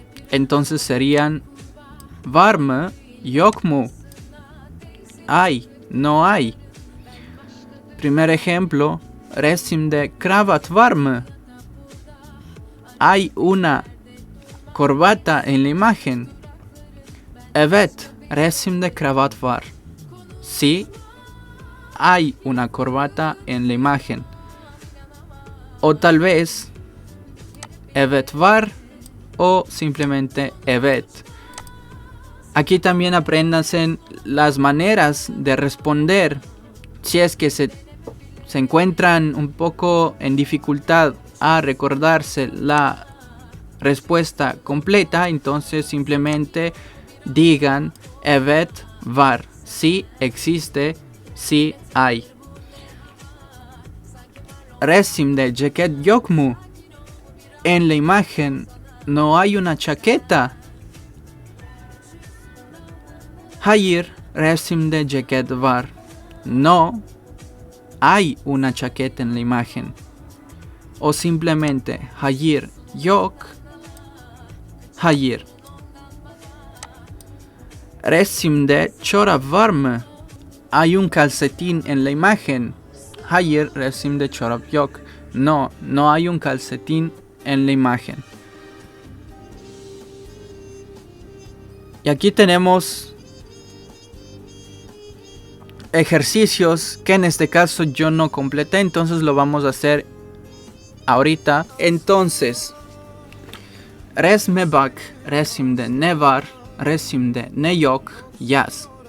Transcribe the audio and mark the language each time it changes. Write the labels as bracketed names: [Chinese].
[Spanish] Entonces serían [Turkish] var mı, yok mu. [Spanish] Hay, no hay. Primer ejemplo, [Turkish] resimde kravat var mı. [Spanish] Hay una corbata en la imagen. [Turkish] Evet, resimde kravat var. [Spanish] Sí, hay una corbata en la imagen. O tal vez [Turkish] evet var [Spanish] o simplemente evet. Aquí también apréndanse las maneras de responder si es que se encuentran un poco en dificultad a recordarse la respuesta completa, entonces simplemente digan [Turkish] evet var, [Spanish] sí existe, sí hay. [Turkish] Resimde ceket yok mu. [Spanish] En la imagen no hay una chaqueta. [Turkish] Hayır, resimde ceket var. [Spanish] No hay una chaqueta en la imagen. O simplemente [Turkish] hayır yok. Hayır. Resimde çorap var mı? [Spanish] Hay un calcetín en la imagen. [Turkish] Hayır, resimde çorap yok. [Spanish] No, no hay un calcetín en la imagen. Y aquí tenemos ejercicios que en este caso yo no completé, entonces lo vamos a hacer ahorita. [Turkish] Entonces, resme bak, resimde ne var, resimde ne yok, yaz.